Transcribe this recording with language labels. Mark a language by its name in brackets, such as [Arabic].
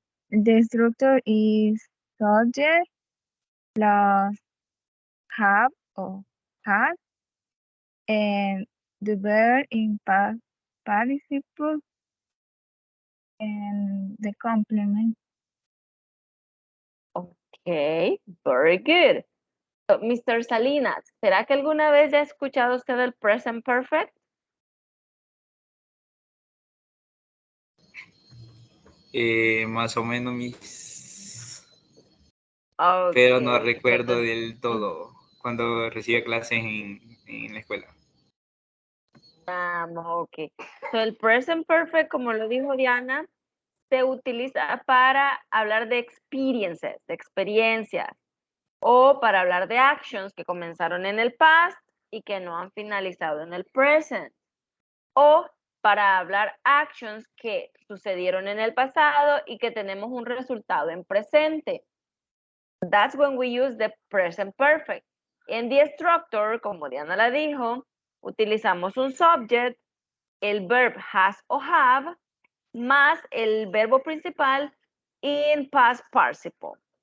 [English] the structure is subject plus have or has, and the verb in past participle and the complement. Okay, very good. So, Mr. [Spanish] Salinas, ¿será que alguna vez ya ha escuchado usted el present perfect? Más o menos mis, pero no [English] Okay, so [Spanish] recuerdo del todo cuando recibía clases en la escuela. [English] okay. [Spanish] So, el present perfect, como lo dijo Diana, se utiliza para hablar de experiences, de experiencias, o para hablar de actions que comenzaron en el past y que no han finalizado en el present, o para hablar actions que sucedieron en el pasado y que tenemos un resultado en presente. [English] That's when we use the present perfect. [Spanish] En [English] the structure, [Spanish] como Diana la dijo, utilizamos un subject, el verb has o have, más el verbo principal [English] in past participle.